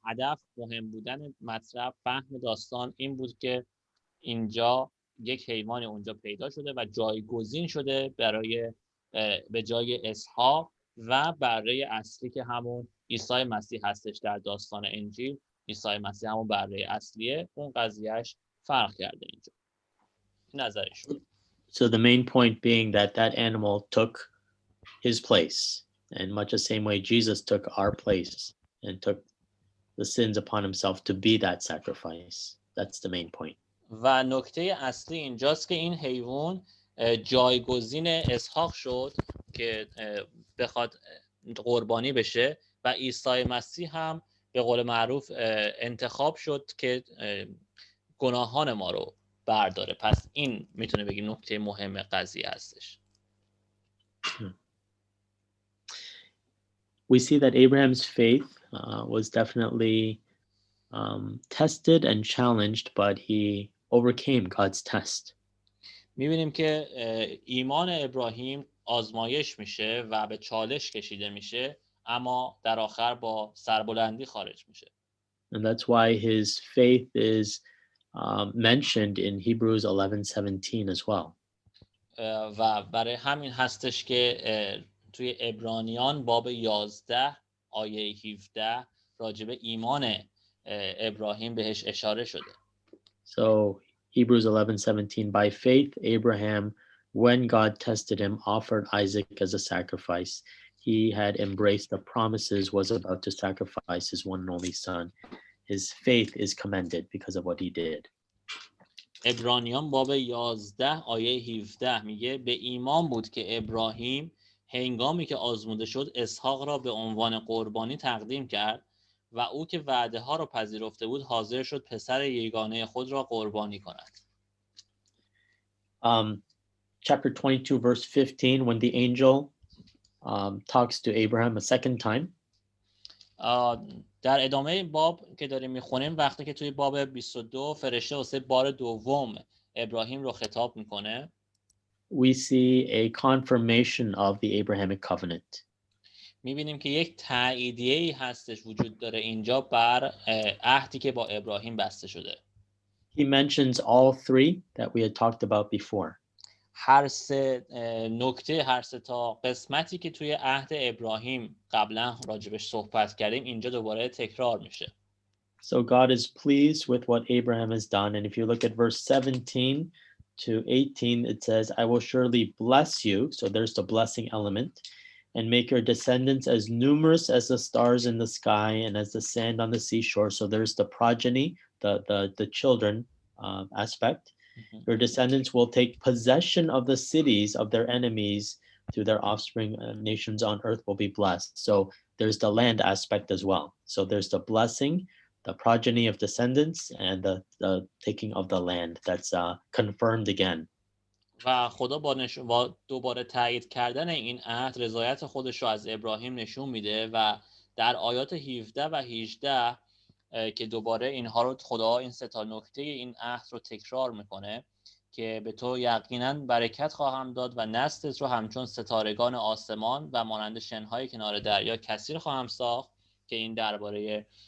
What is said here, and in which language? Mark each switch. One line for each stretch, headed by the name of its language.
Persian: هدف مهم بودن مطلب فهم داستان این بود که اینجا یک حیوان اونجا پیدا شده و جایگزین شده به جای اسحاق و بره اصلی که همون عیسی مسیح هستش. در داستان انجیل عیسی مسیح همون بره اصلیه، اون قضیهش فرق کرده اینجا. نظرشون.
English: So the main point being that animal took his place, and much the same way Jesus took our place and took the sins upon himself to be that sacrifice. That's the main point.
Persian: و نکته اصلی اینجاست که این حیوان جایگزین اسحاق شد که بخواد قربانی بشه و عیسی مسیح هم به قول معروف انتخاب شد که گناهان ما رو برداره. پس این میتونه بگیم نکته مهم قضیه هستش.
English: We see that Abraham's faith was definitely tested and challenged, but he overcame God's test.
Persian: می‌بینیم که ایمان ابراهیم آزمایش میشه و به چالش کشیده میشه، اما در آخر با سربلندی خارج میشه.
English: And that's why his faith is mentioned in Hebrews 11:17 as well.
Persian: و برای همین هستش که توی عبرانیان باب 11 آیه 17 راجع به ایمان ابراهیم بهش اشاره شده.
English: So Hebrews 11:17, by faith Abraham, when God tested him, offered Isaac as a sacrifice. He had embraced the promises, was about to sacrifice his one and only son. His faith is commended because of what he did.
Persian: عبرانیان باب 11 آیه 17 میگه به ایمان بود که ابراهیم هنگامی که آزموده شد اسحاق را به عنوان قربانی تقدیم کرد و او که وعده ها را پذیرفته بود حاضر شد پسر یگانه خود را قربانی کند.
English: Chapter 22 verse 15, when the angel talks to Abraham a second time,
Persian: در ادامه باب که داریم میخونیم وقتی که توی باب 22 فرشته واسه بار دوم ابراهیم رو خطاب میکنه،
English: we see a confirmation of the Abrahamic covenant.
Persian: میبینیم که یک تاییدیه‌ای هستش وجود داره اینجا بر عهدی که با ابراهیم بسته شده.
English: He mentions all three that we had talked about before.
Persian: هر سه نکته، هر سه تا قسمتی که توی عهد ابراهیم قبلا راجبش صحبت کردیم اینجا دوباره تکرار میشه.
English: So God is pleased with what Abraham has done. And if you look at verse 17 to 18, it says, I will surely bless you. So there's the blessing element. And make your descendants as numerous as the stars in the sky and as the sand on the seashore. So there's the progeny, the children aspect. Your descendants will take possession of the cities of their enemies through their offspring. Nations on earth will be blessed. So there's the land aspect as well. So there's the blessing, the progeny of descendants, and the taking of the land. That's confirmed again.
Persian: و خدا با دوباره تایید کردن این عهد رضایت خودش رو از ابراهیم نشون میده و در آیات 17 و 18 که دوباره اینها رو خدا این سه تا نکته این عهد رو تکرار میکنه که به تو یقینا برکت خواهم داد و نسلت رو همچون ستارگان آسمان و مانند شنهای کنار دریا کثیر خواهم ساخت که این درباره